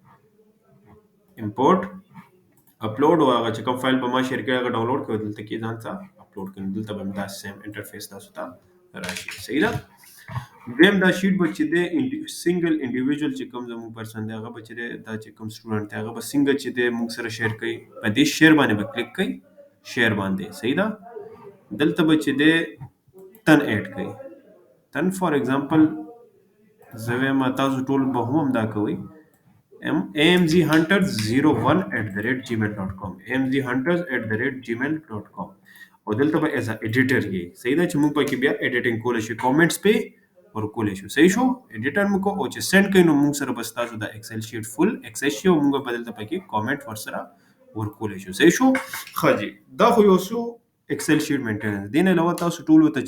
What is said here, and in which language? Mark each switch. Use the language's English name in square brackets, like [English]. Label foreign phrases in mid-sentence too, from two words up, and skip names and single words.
[English] import upload [Pashto] او هغه چې کوم فایل به ما شیر کړی هغه ډاونلوډ کړئ دلته کې ځان ته اپلوډ کړئ دلته به دا [English] same interface [Pashto] تاسو ته راشي صحیح ده دویم دا شیټ به چې دی [English] single individual [Pashto] چې کوم زموږ پرسن دی هغه به چې دی دا چې کوم سټوډنټ دی هغه به څنګه چې دی موږ سره شیر کوي په دې شیر باندې به کلیک کوي شیر باندې صحیح ده دلته به چې دی [English] ten add [Pashto] کوي [English] then for example [Pashto] زه وایم تاسو ټول به هم دا کوئ amghunters01@gmail.com amghunters@gmail.com او دلته به [English] as editor [Pashto] یې صحیح ده چې موږ پکې بیا ایډیټینګ کولی شو کامنټس په ورکولی شو صحیح شو ایډیټر موږ او چې سند کړئ نو موږ سره بس تاسو د [English] Excel sheet fill [Pashto] ایکسس شي او موږ به دلته پکې کامنټ ورسره ورکولی شو صحیح شو ښه جی دا خو یو څو [English] Excel sheet maintenance [Pashto] دې نه علاوه تاسو ټول ته